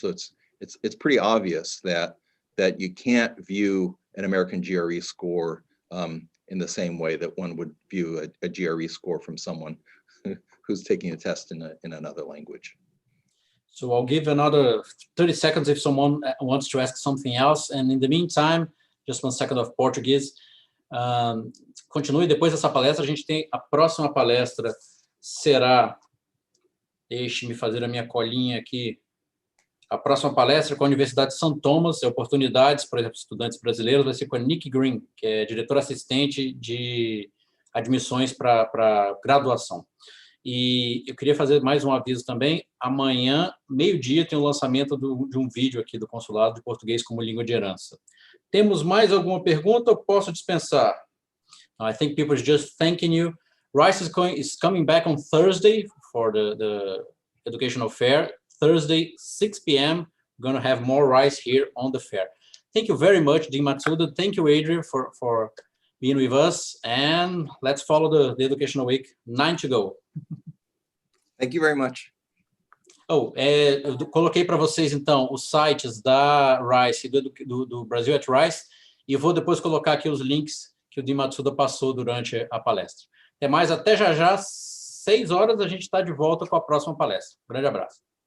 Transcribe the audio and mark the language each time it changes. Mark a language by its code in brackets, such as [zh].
[en] So it's pretty obvious that you can't view an American GRE score in the same way that one would view a GRE score from someone who's taking a test in another language. So I'll give another 30 seconds if someone wants to ask something else. And in the meantime, just 1 second of Portuguese. [pt] Continue, depois dessa palestra, a gente tem a próxima palestra, será, deixe-me fazer a minha colinha aqui, a próxima palestra com a Universidade de São Tomás, oportunidades, por exemplo, estudantes brasileiros, vai ser com a Nick Green, que é diretora assistente de admissões para graduação. E eu queria fazer mais um aviso também, amanhã, meio-dia, tem o lançamento de um vídeo aqui do Consulado de Português como Língua de Herança. Temos mais alguma pergunta ou posso dispensar? [en] I think people are just thanking you. Rice is coming back on Thursday for the educational fair. Thursday, 6 p.m. We're going to have more Rice here on the fair. Thank you very much, Dean Matsuda. Thank you, Adrian, for being with us. And let's follow the Educational Week. 9 to go. Thank you very much. [pt] Eu coloquei para vocês, então, os sites da Rice e do Brasil at Rice, e eu vou depois colocar aqui os links que o Dean Matsuda passou durante a palestra. Até mais, até já, 6 horas, a gente está de volta com a próxima palestra. Grande abraço.